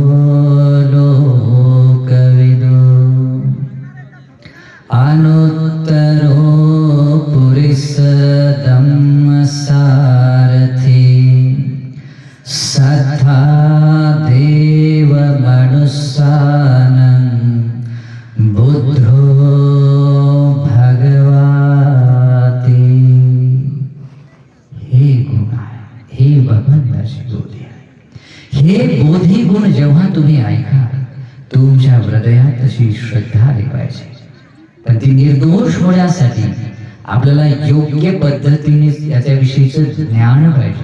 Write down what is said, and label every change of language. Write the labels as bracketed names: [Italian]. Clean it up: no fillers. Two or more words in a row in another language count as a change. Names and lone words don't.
[Pali] लोकविदो अनुत्तरो पुरिसदम्म सारथि सद्धा देव मनुष्यानं बुद्धो भगवाति. [Marathi] हे गुण आहे, हे भगवंताची बोधी आहे. हे बोधी गुण जेव्हा तुम्ही ऐका, तुमच्या हृदयात तशी श्रद्धा आली पाहिजे. पण ती निर्दोष होण्यासाठी आपल्याला योग्य पद्धतीने याच्याविषयीचं ज्ञान पाहिजे.